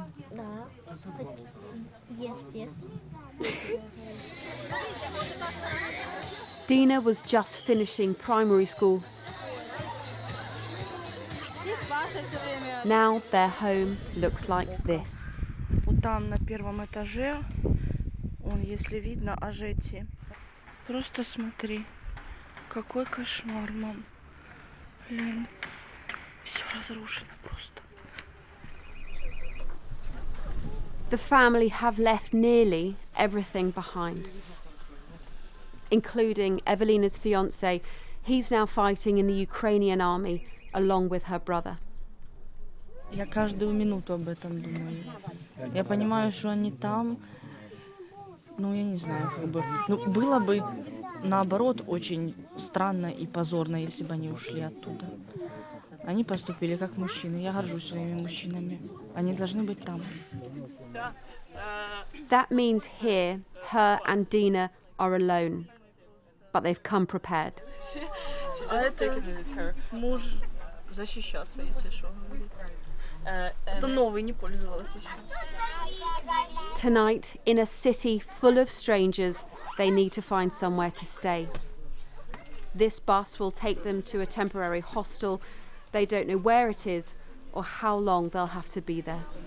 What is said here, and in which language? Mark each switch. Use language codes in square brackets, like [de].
[ru] Да. [en] Yes. Dina was just finishing primary school. Now their home looks like this. [ru] Вот там на первом этаже, если видно, ажети. Просто смотри, какой кошмар, мам. Блин, все разрушено просто. [en] The family have left nearly everything behind, including Evelina's fiancé. He's now fighting in the Ukrainian army along with her brother. [ru] Я каждую минуту об этом думаю. Я понимаю, что они там, я не знаю, было бы, наоборот, очень странно и позорно, если бы они ушли оттуда. Они поступили как мужчины. Я горжусь своими мужчинами. Они должны быть там. [en] That means here, her and Dina are alone. But they've come prepared. She's just taking it with her. [ru] Муж защищаться, если что. Это новый, не пользовалась еще. [en] Tonight, in a city full of strangers, they need to find somewhere to stay. This bus will take them to a temporary hostel. They don't know where it is or how long they'll have to be there.